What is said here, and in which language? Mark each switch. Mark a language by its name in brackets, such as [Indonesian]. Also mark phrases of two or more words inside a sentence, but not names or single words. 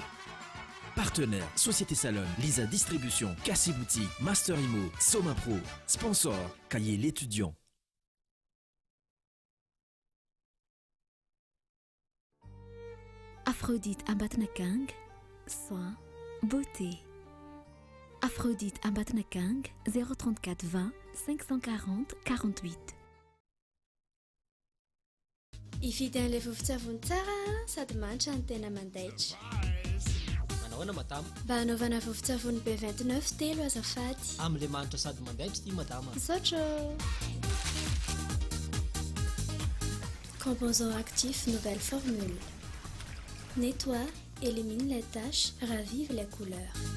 [French] Partenaires, Société Salon, Lisa Distribution, Cassie Boutique, Master Imo, Soma Pro. Sponsor, Cahier l'étudiant. Aphrodite Ambatnakang, soins, beauté. Aphrodite Ambatnakang, 034 20 540 48. [Malagasy] Ifitany le vovon-tsavony tsara sady manitra ny tena mandaitra. Manahoana madama? Mba hanaovana vovon-tsavony B29 telo azafady. Amin'ilay manitra sady mandaitra ity madama. Misaotra. [French] Composant actif nouvelle formule. Nettoie, élimine les taches, ravive les couleurs.